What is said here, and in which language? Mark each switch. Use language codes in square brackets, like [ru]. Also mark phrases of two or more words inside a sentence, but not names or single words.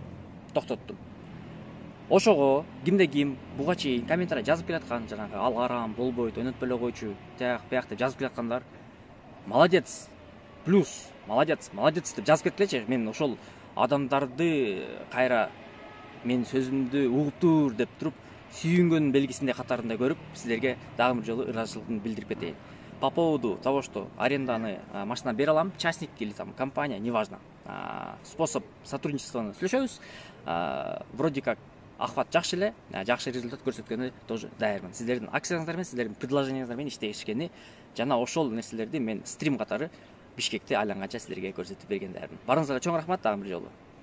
[ky] Ошого ким буга чейин комментарий жазып келаткан, жанагы ал арам, болбойт, ойнотпой эле койчу, тияк бияк деп жазып келаткандар, [ru] молодец, плюс, молодец [ky] деп жазып кеткилечи. Мен ошол адамдарды кайра мен сөзүмдү угуптур деп туруп, сүйүнгөн белгисиндей катарында көрүп, сиздерге дагы бир жолу ыраазычылыгымды билдирип кетейин. [ru] По поводу того, что [ky] аренданы машина бере алам, [ru] частник или там компания, неважно. Способ сотрудничествоны [ky] сүйлөшөбүз. [ru] Вроде как [ky] ахват жакшы эле, жакшы результат көрсөткөнү тоже даярмын. Сиздердин акцияңыздар менен, сиздердин предложениеңиздер менен иштешкени жана ошол нерселерди мен стрим катары Бишкекте айланганча силерге көрсөтүп берген даярмын. Барыңыздарга чоң рахмат, дагы бир жолу.